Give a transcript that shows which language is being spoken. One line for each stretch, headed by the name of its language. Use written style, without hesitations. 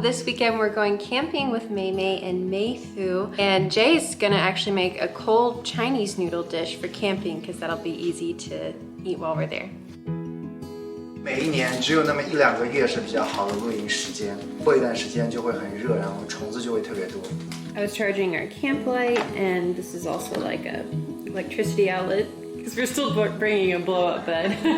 English: This weekend we're going camping with Mei Mei and Mei Fu, and Jay's gonna actually make a cold Chinese noodle dish for camping because that'll be easy to eat while we're there.
Chinese: 每一年只有那么1、2个月是比较好的露营时间，过一段时间就会很热，然后虫子就会特別多。
English: I was charging our camp light, and this is also like a electricity outlet because we're still bringing a blow-up bed.